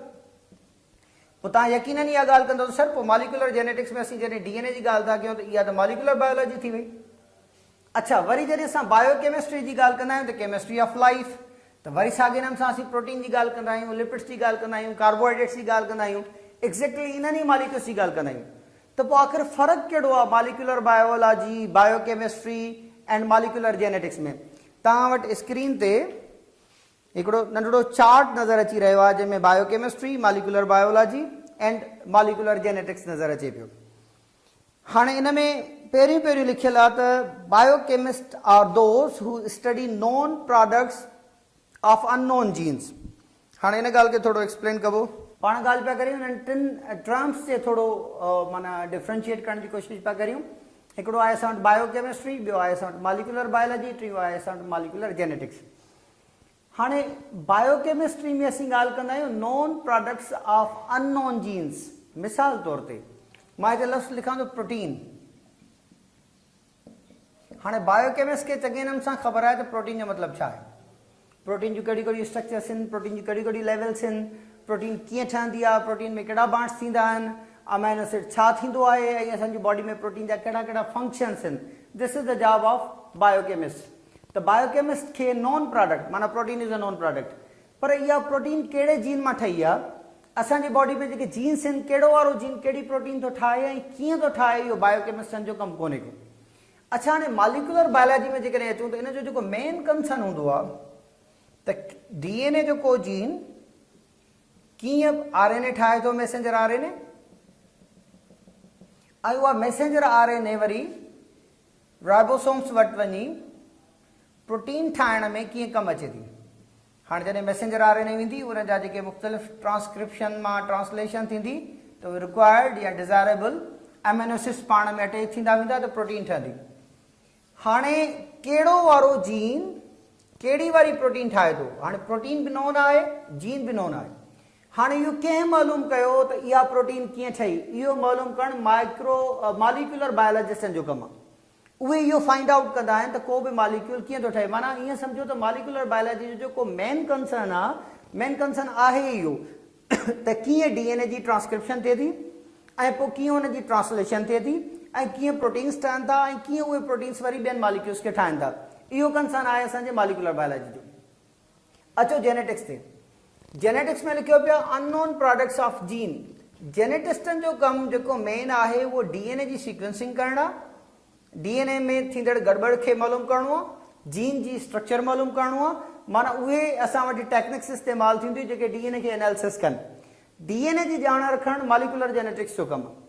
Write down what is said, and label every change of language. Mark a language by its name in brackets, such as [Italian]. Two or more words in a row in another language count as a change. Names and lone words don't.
[Sindhi] पोइ तव्हां यकीनन इहा ॻाल्हि कंदो सर पोइ [English] molecular genetics [Sindhi] में असीं जॾहिं DNA जी ॻाल्हि था कयूं त इहा त [English] molecular biology [Sindhi] थी वई। अच्छा, वरी जॾहिं असां बायोकेमिस्ट्री जी ॻाल्हि कंदा आहियूं त [English] chemistry of life, [Sindhi] त वरी साॻिए नमूने सां असीं प्रोटीन जी ॻाल्हि कंदा आहियूं, लिपिड्स जी ॻाल्हि कंदा आहियूं, कार्बोहाइड्रेट्स जी ॻाल्हि कंदा आहियूं, एक्ज़ैक्टली इन्हनि ई मॉलिक्यूल्स जी ॻाल्हि कंदा आहियूं। तो पोइ आख़िर फ़र्क़ु कहिड़ो आहे [English] molecular biology, biochemistry and molecular genetics [Sindhi] में? तव्हां वटि स्क्रीन ते हिकिड़ो नंढड़ो चार्ट नज़र अची रहियो आहे जंहिंमें [English] biochemistry, molecular biology and molecular genetics [Sindhi] नज़र अचे पियो। हाणे इन में पहिरियों पहिरियों लिखियलु आहे त [English] biochemist are those who study known products of unknown genes. [Sindhi] हाणे इन ॻाल्हि खे थोरो एक्सप्लेन कबो। पाण ॻाल्हि पिया करियूं हिननि टिनि टर्म्स ते थोरो माना डिफ्रेंशिएट करण जी कोशिशि पिया करियूं। हिकिड़ो आहे असां वटि बायोकेमिस्ट्री, ॿियो आहे असां वटि [English] molecular biology, [Sindhi] टियों आहे असां वटि [English] molecular genetics. [Sindhi] हाणे बायोकेमिस्ट्री में असीं ॻाल्हि कंदा आहियूं [English] known products of unknown genes. [Sindhi] मिसाल तौर ते मां हिते लफ़्ज़ लिखां थो प्रोटीन। हाणे बायोकेमिस्ट खे चङे नमूने सां ख़बर आहे त प्रोटीन जो मतिलबु छा आहे, प्रोटीन जूं कहिड़ी कहिड़ी स्ट्रक्चर्स आहिनि, प्रोटीन जी कहिड़ी कहिड़ी लेवल्स आहिनि, प्रोटीन कीअं ठहंदी आहे, प्रोटीन में कहिड़ा बांड्स थींदा आहिनि, [English] amino acid [Sindhi] छा थींदो आहे ऐं असांजी बॉडी में प्रोटीन जा कहिड़ा कहिड़ा फंक्शन्स आहिनि। [English] This is the job of biochemist. [Sindhi] त बायोकेमिस्ट खे [English] known product [Sindhi] माना [English] protein is a known product, [Sindhi] पर इहा प्रोटीन कहिड़े जीन मां ठही आहे, असांजी बॉडी में जेके जीन्स आहिनि कहिड़ो वारो जीन कहिड़ी प्रोटीन थो ठाहे ऐं कीअं थो ठाहे, इहो बायोकेमिस्टनि जो कमु कोन्हे को। अच्छा, हाणे [English] molecular biology [Sindhi] में जेकॾहिं अचूं त इन जो जेको [English] main concern [Sindhi] हूंदो आहे त डीएनए जो को जीन कीअं आरएनए ठाहे थो, [English] messenger RNA, [Sindhi] ऐं उहा [English] messenger RNA [Sindhi] वरी राइबोसोम्स वटि वञी प्रोटीन ठाहिण में कीअं कमु अचे थी। हाणे जॾहिं [English] messenger RNA [Sindhi] वेंदी उन जा जेके मुख़्तलिफ़ ट्रांसक्रिप्शन मां ट्रांसलेशन थींदी त उहे रिक्वायर्ड या [English] desirable amino acids [Sindhi] पाण में अटैच थींदा वेंदा त प्रोटीन ठहंदी। हाणे कहिड़ो वारो जीन कहिड़ी वारी प्रोटीन ठाहे थो, हाणे प्रोटीन बि नोन आहे, जीन बि नोन आहे। हाणे इहो कंहिं मालूम कयो त इहा प्रोटीन कीअं ठही, इहो मालूम करणु मॉलिक्यूलर बायोलॉजिस्टनि जो कमु आहे। उहे इहो [English] find out [Sindhi] कंदा आहिनि त को बि मॉलिक्यूल कीअं थो ठहे। माना ईअं सम्झो त [English] molecular biology [Sindhi] जो जेको [English] main concern [Sindhi] आहे इहो त कीअं डीएनए जी ट्रांसक्रिप्शन थिए थी ऐं पोइ कीअं हुनजी ट्रांसलेशन थिए थी ऐं कीअं प्रोटीन्स ठहनि था ऐं कीअं उहे प्रोटीन्स वरी ॿियनि मॉलिक्यूल्स खे ठाहिनि था। इहो कंसर्न आहे असांजे [English] molecular biology [Sindhi] जो। अचो जेनेटिक्स ते। जेनेटिक्स में लिखियो पियो [English] unknown products of gene. [Sindhi] जेनेटिस्टनि जो कमु जेको मेन आहे उहो डीएनए जी सीक्वेंसिंग करणु आहे, डीएनए में थींदड़ गड़बड़ खे मालूम करणो आहे, जीन जी स्ट्रक्चर मालूम करणो आहे। माना उहे असां वटि टेक्निक्स इस्तेमालु थींदियूं जेके डीएनए खे एनालिसिस कनि। डीएनए जी ॼाण रखणु [English] molecular genetics [Sindhi] जो कमु आहे।